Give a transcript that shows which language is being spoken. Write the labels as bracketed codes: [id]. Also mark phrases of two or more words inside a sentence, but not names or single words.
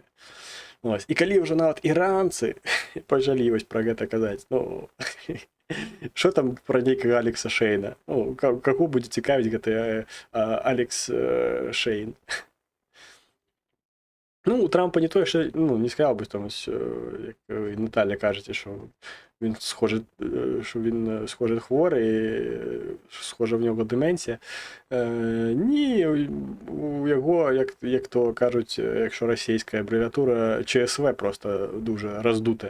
[be] Ось. І калі ўжо нават іранцы пачалі вось пра гэта казаць, ну, што там пра нейкага Алекса Шейна? Ну, каго будзе цікавіць гэты Алекс Шейн? Ну, у Трампа не тое, [uk] що, ну, не сказав би там, як Наталя кажете, що він схоже хворий, схоже в нього деменція. Ні, у його, як то кажуть, якщо російська абревіатура, ЧСВ просто дуже роздуте.